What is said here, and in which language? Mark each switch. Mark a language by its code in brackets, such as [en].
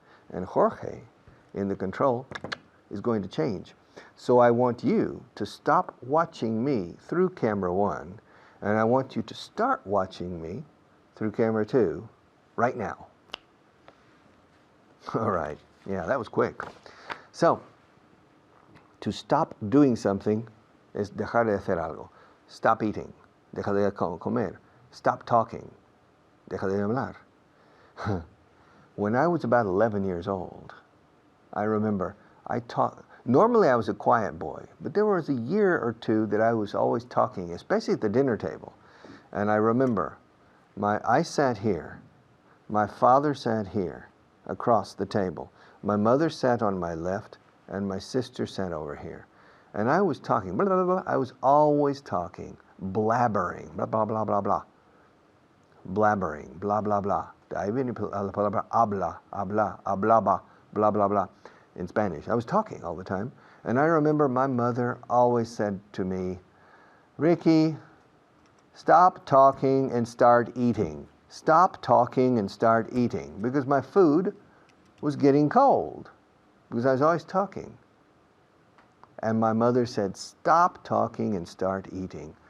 [en] And Jorge, in the control, is going to change. So I want you to stop watching me through camera 1, and I want you to start watching me through camera 2 right now. All right. Yeah, that was quick. So, to stop doing something [es] es dejar de hacer algo. [en] Stop eating. [es] Deja de comer. [en] Stop talking. [es] Deja de hablar. [en] When I was about 11 years old, I remember normally I was a quiet boy, but there was a year or two that I was always talking, especially at the dinner table. And I remember I sat here, my father sat here across the table, my mother sat on my left, and my sister sat over here. And I was talking, blah, blah, blah, I was always talking, blabbering, blah, blah, blah, blah, blah. Blabbering, blah, blah, blah. [es] De ahí viene la palabra habla, habla, hablaba, blah, blah, blah. [en] In Spanish. I was talking all the time. And I remember my mother always said to me, Ricky, stop talking and start eating. Stop talking and start eating. Because my food was getting cold. Because I was always talking. And my mother said, stop talking and start eating.